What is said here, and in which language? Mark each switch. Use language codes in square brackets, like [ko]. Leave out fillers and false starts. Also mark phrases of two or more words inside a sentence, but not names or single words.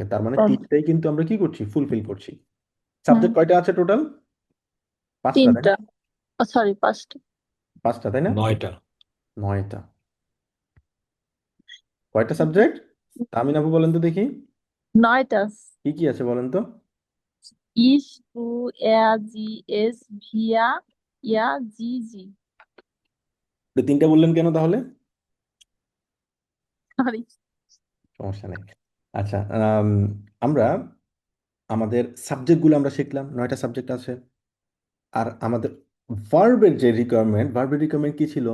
[bn] তার মানে তিনটাই কিন্তু আমরা কি করছি? ফুলফিল করছি। হ্যাঁ, সাবজেক্ট কয়টা আছে টোটাল? পাঁচটা, তাই না? তিনটা, সরি পাঁচটা। পাঁচটা, তাই না? 9টা। 9টা। কয়টা সাবজেক্ট? তামিন আপু বলেন তো দেখি, 9টা। কি কি আছে বলেন তো? [de] Ich, du, er, sie, es, wir, ihr, sie। [bn] তো তিনটা বললেন কেন তাহলে? সরি। সমস্যা নেই। আচ্ছা, আমরা আমাদের সাবজেক্টগুলো আমরা শিখলাম, 9টা সাবজেক্ট আছে। আর আমাদের ভার্বের রিকোয়ারমেন্ট কি ছিল?